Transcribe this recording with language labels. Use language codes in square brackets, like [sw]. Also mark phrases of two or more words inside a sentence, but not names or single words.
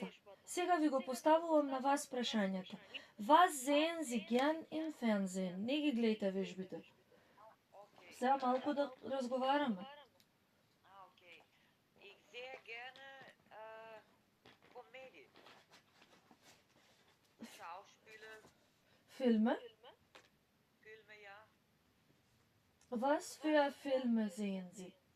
[mk] Сега ви го поставувам на вас прашањето. [de] Was sehen Sie gern im Fernsehen? [mk] Не ги гледајте вежбите. Сега малку да разговараме. [de] Okay. Ich sehe gerne Komödie. Schauspiele, Filme? Filme, ja. Was für Filme sehen Sie?